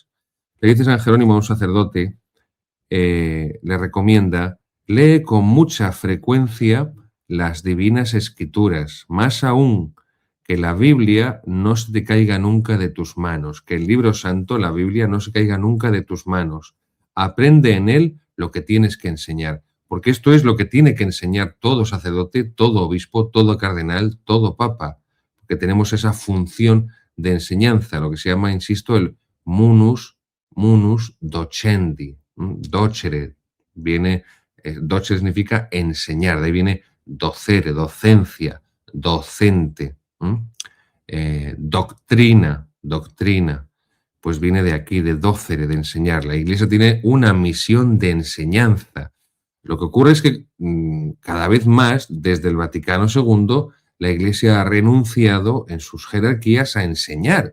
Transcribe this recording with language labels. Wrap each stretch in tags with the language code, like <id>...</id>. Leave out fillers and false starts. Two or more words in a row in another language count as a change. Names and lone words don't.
<es>Le dice San Jerónimo a un sacerdote, le recomienda, lee con mucha frecuencia las divinas escrituras, más aún que la Biblia no se te caiga nunca de tus manos, que el libro santo, la Biblia, no se caiga nunca de tus manos. Aprende en él lo que tienes que enseñar, porque esto es lo que tiene que enseñar todo sacerdote, todo obispo, todo cardenal, todo papa, porque tenemos esa función de enseñanza, lo que se llama, insisto, el</es> <la>munus docendi.</la> <es>Docere viene, docere significa enseñar, de ahí viene docere, docencia, docente. Doctrina, pues viene de aquí, de docere, de enseñar. La Iglesia tiene una misión de enseñanza. Lo que ocurre es que cada vez más, desde el Vaticano II, la Iglesia ha renunciado en sus jerarquías a enseñar.</es>